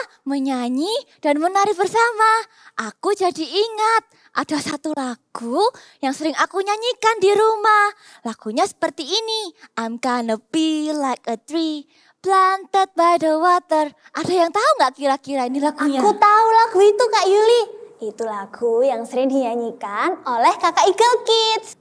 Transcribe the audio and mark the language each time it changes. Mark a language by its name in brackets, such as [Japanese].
[Indonesian] menyanyi dan menari bersama. Aku jadi ingat ada satu lagu yang sering aku nyanyikan di rumah. Lagunya seperti ini. [English] I'm gonna be like a tree planted by the water. [Indonesian] Ada yang tahu nggak kira-kira ini lagunya? Aku tahu lagu itu Kak Yuli. Itu lagu yang sering dinyanyikan oleh kakak Eagle Kids.